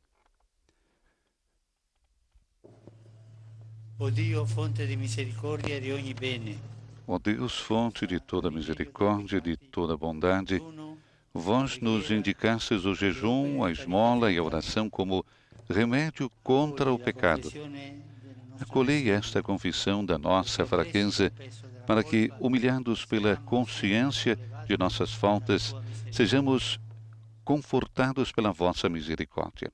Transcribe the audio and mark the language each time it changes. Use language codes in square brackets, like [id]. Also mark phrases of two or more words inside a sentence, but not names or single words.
[it] O Dio, fonte di misericordia e di ogni bene, [pt] Ó Deus, fonte de toda misericórdia e de toda bondade, uno vós nos indicastes o jejum, a esmola e a oração como remédio contra o pecado. Acolhei esta confissão da nossa fraqueza, para que, humilhados pela consciência de nossas faltas, sejamos confortados pela vossa misericórdia.